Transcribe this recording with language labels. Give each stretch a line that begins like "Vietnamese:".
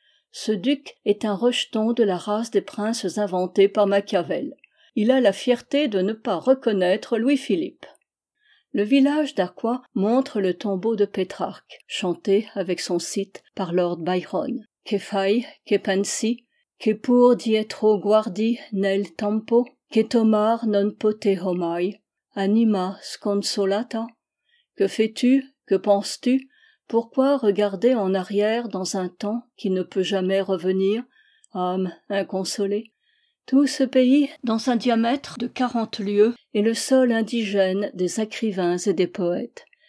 French: Ce duc est un rejeton de la race des princes inventés par Machiavel. Il a la fierté de ne pas reconnaître Louis-Philippe. Le village d'Arcois montre le tombeau de Pétrarque, chanté avec son site par Lord Byron.
Italian: « Que fai, que pensi ?» Che pur dietro guardi nel tempo, che tomar non pote omai, anima sconsolata?
French: Que fais-tu, que penses-tu, pourquoi regarder en arrière dans un temps qui ne peut jamais revenir, âme inconsolée? Tout ce pays, dans un diamètre de 40 lieues, est le sol indigène des écrivains et des poètes.